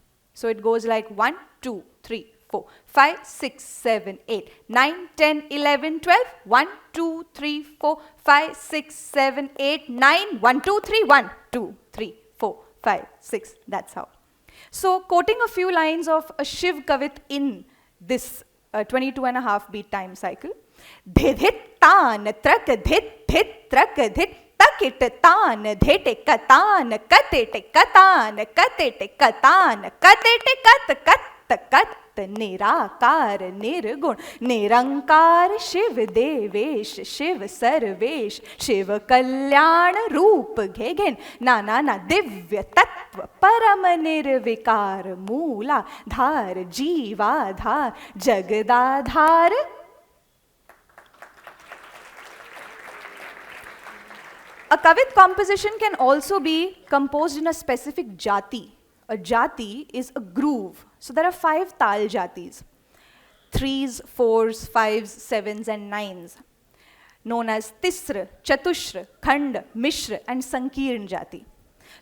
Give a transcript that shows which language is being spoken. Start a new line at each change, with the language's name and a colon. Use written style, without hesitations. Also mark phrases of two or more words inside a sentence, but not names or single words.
English: So it goes like 1, 2, 3, 4, 5, 6, 7, 8, 9, 10, 11, 12, 1, 2, 3, 4, 5, 6, 7, 8, 9, 1, 2, 3, 1, 2, 3, 4, 5, 6. That's how. So quoting a few lines of a Shiv Kavit in this 22.5 beat time cycle. Dhidhit taan trak dhit dhit trak dhit takit taan dhit katan katit katan katit katan katit kat kat kat
Sanskrit: निराकार निर्गुण निरंकार शिव देवेश शिव सर्वेश शिव कल्याण रूप घेघेन नाना ना दिव्य तत्व परम निर्विकार मूला धार जीवाधार जगदाधार.
English: A Kavit composition can also be composed in a specific jati. A jati is a groove. So there are 5 tal jatis, 3s, 4s, 5s, 7s and 9s, known as Tisra, Chatushra, Khand, Mishra and Sankirn jati.